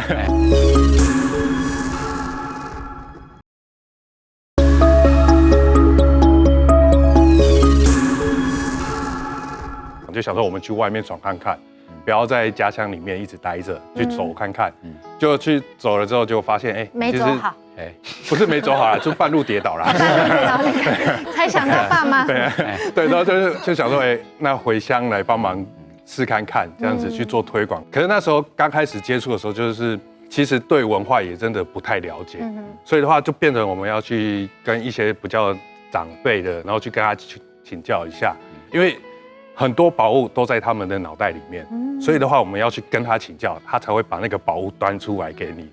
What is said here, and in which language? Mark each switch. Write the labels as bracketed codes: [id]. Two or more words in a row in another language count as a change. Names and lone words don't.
[zh] 就想說我們去外面闖看看。不要在家鄉裡面一直待着，去走看看。就去走了之後，就發現，沒走好，不是沒走好啦，就半路跌倒啦。才想到爸媽。對，然後就想說，那回鄉來幫忙試看看，這樣子去做推廣。可是那時候剛開始接觸的時候，就是其實對文化也真的不太了解，所以的話就變成我們要去跟一些比較長輩的，然後去跟他去請教一下，因為很多寶物都在他們的腦袋裡面，所以的話，我們要去跟他請教，他才會把那個寶物端出來給你。